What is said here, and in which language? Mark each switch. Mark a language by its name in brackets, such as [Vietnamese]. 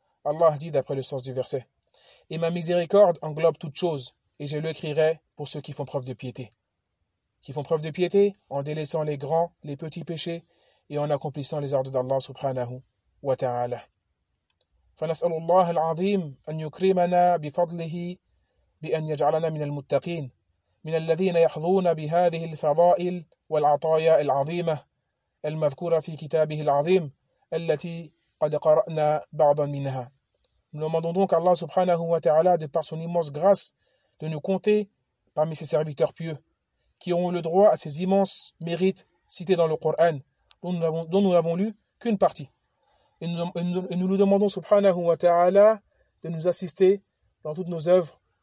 [French] Allah dit d'après le sens du verset, et ma miséricorde englobe toutes choses, et je l'écrirai pour ceux qui font preuve de piété. Qui font preuve de piété en délaissant les grands, les petits péchés, et en accomplissant les ordres d'Allah subhanahu wa ta'ala. [Arabic] فنسأل الله العظيم أن يكرمنا بفضله بأن يجعلنا من المتقين من الذين يحظون بهذه الفضائل والعطايا العظيمة المذكورة في كتابه العظيم التي قد قرأنا بعضا منها. [French] Nous demandons donc à Allah subhanahu wa ta'ala de par son immense grâce de nous compter parmi ses serviteurs pieux qui ont le droit à ces immenses mérites cités dans le Coran dont nous n'avons lu qu'une partie. Et nous lui demandons subhanahu wa ta'ala de nous assister dans toutes nos œuvres.